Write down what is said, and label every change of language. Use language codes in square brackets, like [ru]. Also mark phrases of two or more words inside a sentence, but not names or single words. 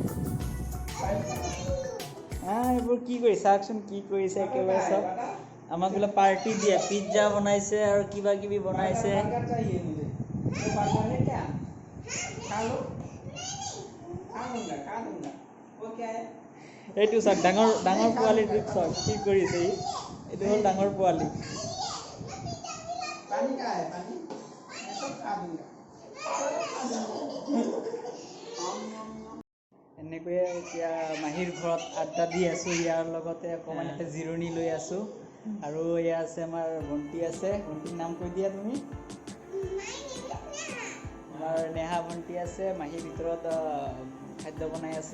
[as] এইবোৰ কি কৰিছা চাওকচোন কি কৰিছে একেবাৰে চাওক আমাক বোলে পাৰ্টি দিয়ে পিজ্জা বনাইছে আৰু কিবা কিবি বনাইছে এইটো চাওক ডাঙৰ পোৱালিটো চাওক কি কৰিছে এইটো হ'ল ডাঙৰ পোৱালি [hi] पानी का है पानी मैं सब खा दूंगा [as] এনেকৈয়ে এতিয়া মাহীৰ ঘৰত আড্ডা দি আছোঁ ইয়াৰ লগতে অকণমান জিৰণি লৈ আছোঁ আৰু এয়া আছে আমাৰ ভণ্টি আছে, ভণ্টিৰ নাম কৈ দিয়া তুমি। আমাৰ নেহা ভণ্টি আছে, মাহীৰ ভিতৰত খাদ্য বনাই আছে।